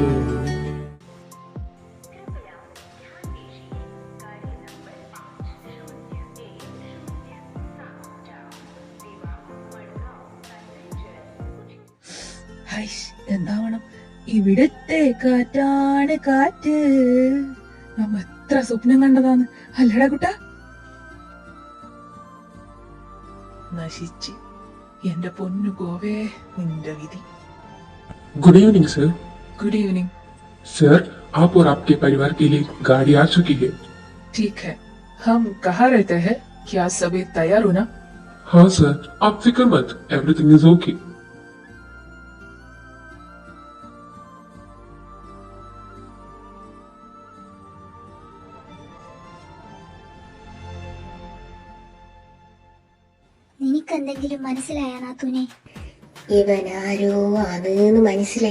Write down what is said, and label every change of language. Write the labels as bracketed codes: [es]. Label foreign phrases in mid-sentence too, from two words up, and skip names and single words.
[ml] എന്താവണം ഇവിടത്തെ കാറ്റാണ് കാറ്റ്. നമ്മ എത്ര സ്വപ്നം കണ്ടതാന്ന് അല്ലടാ കുട്ട. നശിച്ച് എന്റെ പൊന്നു ഗോവേ, നിന്റെ വിധി. [en] good evening sir. good evening [hi] सर, आप और आपके परिवार के लिए गाड़ी आ चुकी है. ठीक है, हम कहाँ रहते हैं? क्या सभी तैयार हो ना? हाँ सर, आप फिक्र मत, [en] everything is okay. [ml] നിനക്കെന്തെങ്കിലും മനസ്സിലായ നാത്തൂനെ? ഇവനാരോ ആണെന്ന് മനസ്സിലായി.